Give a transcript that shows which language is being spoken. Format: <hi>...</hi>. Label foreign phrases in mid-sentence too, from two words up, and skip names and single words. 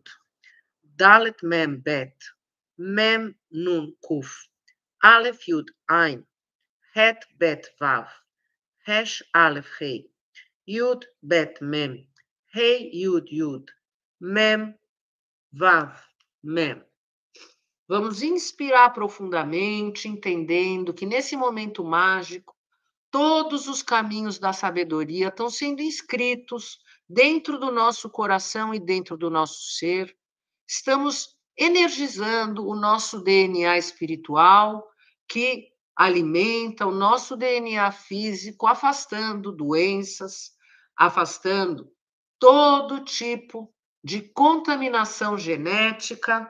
<he>דלת, מם, בית. מם, נון, קוף. אלף, יוד, עין. חית, בית, וו. ריש, אלף, ריי. יוד, בית, מם. ריי, יוד, יוד. מם, וו, מם.</he> <pt>Vamos inspirar profundamente, entendendo que nesse momento mágico, todos os caminhos da sabedoria estão sendo inscritos dentro do nosso coração e dentro do nosso ser. Estamos energizando o nosso DNA espiritual, que alimenta o nosso DNA físico, afastando doenças, afastando todo tipo de contaminação genética.</pt>